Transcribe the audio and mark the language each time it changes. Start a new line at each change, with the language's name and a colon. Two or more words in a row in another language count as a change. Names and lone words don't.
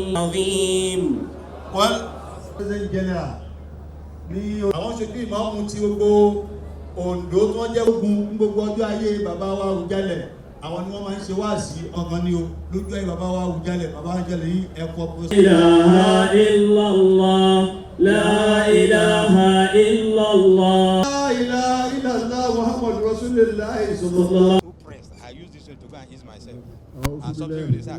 Arabic: العظيم.
English: Well, President General
Yoruba: ní àwọn ṣojú ìmáàmù tí gbogbo Oǹdó tí wọ́n jẹ́ ogun ní gbogbo ọjọ́ ayé bàbá wa Awujale àwọn ni wọ́n máa ń ṣe wáàsí ọ̀gán ní o lójú ayé bàbá wa Awujale yìí ẹ̀kọ́
Arabic: لا إله إلا الله، لا إله إلا الله. لا إله إلا الله محمد رسول الله صلى الله.
English: I use this one to go and ease myself. And something will